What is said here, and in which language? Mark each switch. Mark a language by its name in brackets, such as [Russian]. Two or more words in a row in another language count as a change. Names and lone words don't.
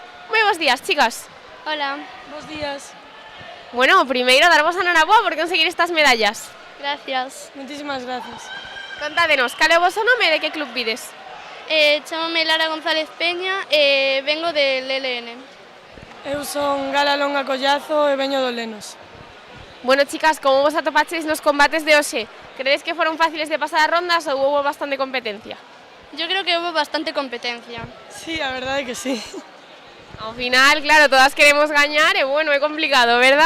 [Galician] Moi bons días, chicas. [Spanish] Hola, [Galician] Bos días. Bueno, primeiro darvos a noraboa por conseguir estas medallas. [Spanish] gracias. Muchísimas gracias. [Galician] Contádenos, cal é o voso nome e de que club vides? Chámame Lara González Peña e [Spanish] vengo del [Galician] LN. Eu son Gala Longa Collazo e veño do Lenos. Bueno, chicas, como vos atopacheis nos combates de hoxe? Credes que foron fáciles de pasar as rondas ou houve bastante competencia? [Spanish] Yo creo que hubo bastante competencia. [Galician] Sí, a verdade é que sí. Ao final, claro, todas queremos gañar e bueno, é complicado, verdad?